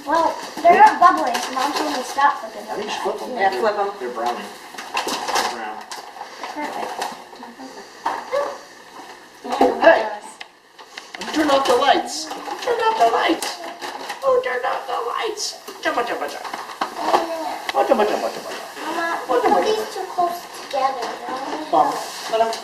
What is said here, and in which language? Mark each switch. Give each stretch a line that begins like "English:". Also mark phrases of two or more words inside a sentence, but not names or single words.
English: Well, they're not bubbling, so Mom told me to stop flipping I them. think you should flip them. Yeah, flip them. They're browning. They're brown. Perfect. Hey! Turn off the lights. Turn off the lights. Oh, turn off the lights. Jumpa, jumpa, jumpa. Oh, jumpa, jumpa, jumpa. Mama, we put these too close together. Bum.